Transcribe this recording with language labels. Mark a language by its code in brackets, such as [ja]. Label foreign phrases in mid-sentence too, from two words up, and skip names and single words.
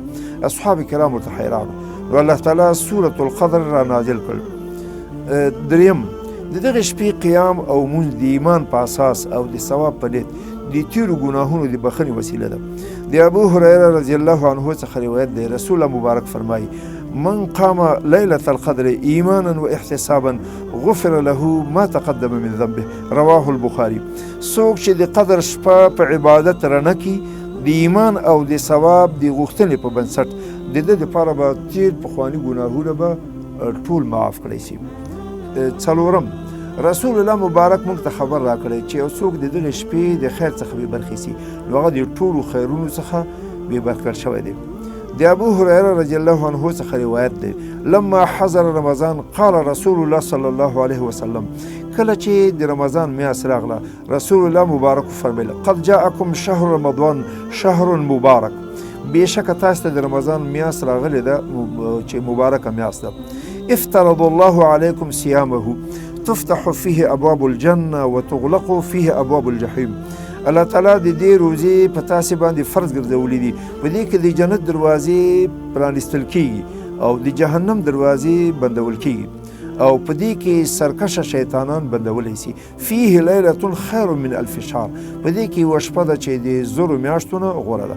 [ps] اصحاب کرام ورته حیران وو. نو الله تعالی سورة القدر را نازل کړ. دریم، د دغې شپې قیام او مونځ د ایمان په اساس او د ثواب په نیت د تیرو ګناهونو د بخښنې وسیله ده. د ابو هریره [ar] رضی الله عنه [ps] څخه روایت دی، [ar] رسول الله [ps] مبارک فرمایي: [ar] من قام لیلة القدر ایمانا و احتسابا غفر له ما تقدم من ذنبه. رواه البخاري. [ps] څوک چې د قدر شپه په عبادت رڼه کړي د ایمان او د ثواب د غوښتنې په بنسټ، د ده دپاره به تیر پخواني ګناهونه به ټول معاف کړی شي. څلورم، [ar] رسول الله [ps] مبارک موږ ته خبر راکړی چې یو څوک د دغې شپې د خیر څخه بې برخې سي، نو هغه د ټولو خیرونو څخه بې برخې شوی دی. د ابو هریره [ar] رضی الله عنه [ps] څخه روایت دی: [ar] لما حضر رمضان قال رسول الله صلی الله علیه وسلم. [ps] کله چې د رمضان میاشت راغله، [ar] رسول الله [ps] مبارک فرمیل: [ar] قد جاءکم شهر رمضان شهر مبارک. [ps] بېشکه تاسو ته د رمضان میاشت راغلې ده چې مبارکه میاشت ده. [ar] افترض الله علیکم صیامه تفتح فيه ابواب الجنه وتغلق فيه ابواب الجحیم. الله تعالی [ps] د دې روزې په تاسې باندې فرض ګرځولي دي. په دې کې د جنت دروازې پرانیستل کیږي او د جهنم دروازې بندول کیږي، او په دې کې سرکشه شیطانان بندولی سي. [ar] فیه لیلة خیر من 1000 شهر. [ps] په دې کې یوه شپه ده چې د زرو میاشتو نه غوره ده.